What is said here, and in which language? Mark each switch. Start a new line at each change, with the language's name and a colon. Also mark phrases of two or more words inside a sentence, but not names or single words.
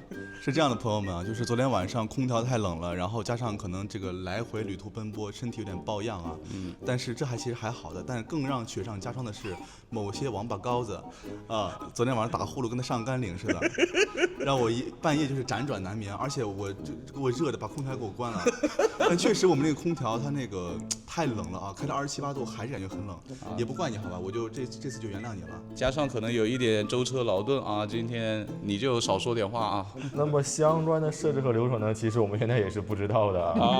Chinese: 是這樣的，朋友們啊，就是昨天晚上空調太冷了，然後加上可能這個來回旅途奔波，身体有點抱恙啊。但是这其實還好的，但是更讓雪上加霜的是某些王八羔子。昨天晚上打呼噜跟他上甘岭似的，讓我半夜就是輾轉難眠，而且我給我熱的把空調給我關了。但確實我們那個空調它那個太冷了啊，開到27、8度還是感覺很冷，也不怪你好吧，我就這次就原諒你了。加上可能有一點舟車勞頓啊，今天你就少說點話啊。那麼相關的設置和流程呢，其實我們現在也是不知道的啊。